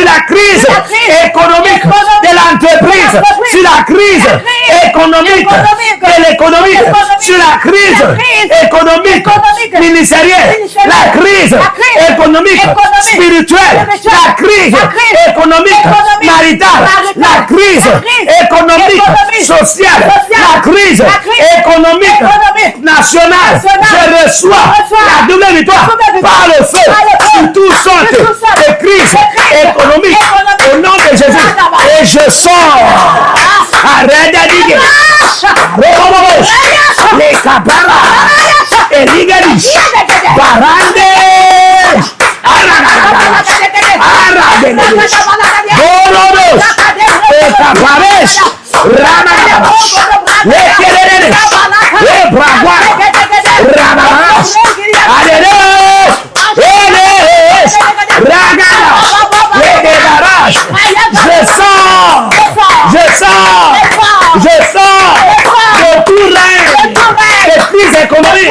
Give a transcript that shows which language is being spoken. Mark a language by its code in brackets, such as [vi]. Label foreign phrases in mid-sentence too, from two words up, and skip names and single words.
[fr] la crise économique de l'entreprise, sur la crise économique de l'économie, sur la crise économique ministérielle, la crise économique spirituelle, la crise économique maritale, la crise économique sociale, la crise économique nationale. Je reçois la double victoire par le feu sur toutes sortes de crises économiques au nom de Jésus. Et je sors. Arrête de dire. Les cabaras. Et l'Igadis. Barande. Bolodos. Et cabares. Ramadas. Les Kélénes. Les Bravois. Ramadas. Alléluia. Ragala. Les débarrages. Je sors. De tout règne de crise économique.